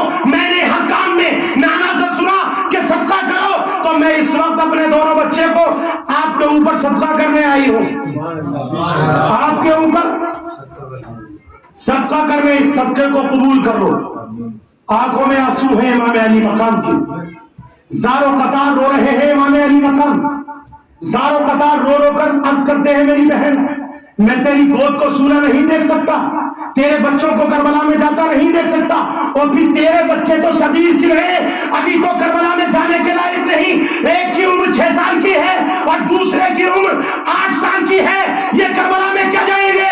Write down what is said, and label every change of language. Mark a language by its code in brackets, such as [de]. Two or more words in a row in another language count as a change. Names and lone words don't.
[ur] میں نے ہر کام میں نانا سے سنا کہ صدقہ کرو، تو میں اس وقت اپنے دونوں بچے کو آپ کے اوپر صدقہ کرنے آئی ہوں. آپ کے اوپر صدقہ کرنے، اس صدقے کو قبول کر لو. آنکھوں میں آنسو ہیں امام علی مقام کی، زاروں قطار رو رہے ہیں امام علی مقام، زاروں قطار رو رو کر عرض کرتے ہیں میری بہن میں تیری گود کو سونا نہیں دیکھ سکتا، تیرے بچوں کو کربلا میں جاتا نہیں دیکھ سکتا، اور پھر تیرے بچے تو صغیر سے رہے، ابھی تو کربلا میں جانے کے لائق نہیں. ایک کی عمر 6 سال کی ہے اور دوسرے کی عمر 8 سال کی ہے، یہ کربلا میں کیا جائیں گے؟